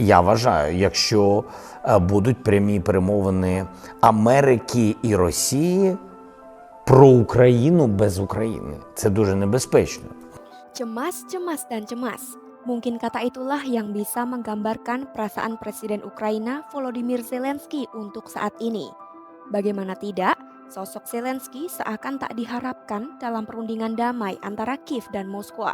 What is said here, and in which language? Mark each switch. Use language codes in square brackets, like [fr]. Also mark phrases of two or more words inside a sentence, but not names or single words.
[uk] Я вважаю, якщо будуть прямі перемовини Америки і Росії про Україну без України, це дуже небезпечно. [id] Cemas, cemas, dan cemas. Mungkin kata itulah yang bisa menggambarkan perasaan Presiden Ukraina Volodymyr Zelensky untuk saat ini. Bagaimana tidak, sosok Zelensky seakan tak diharapkan dalam perundingan damai antara Kiev dan Moskwa.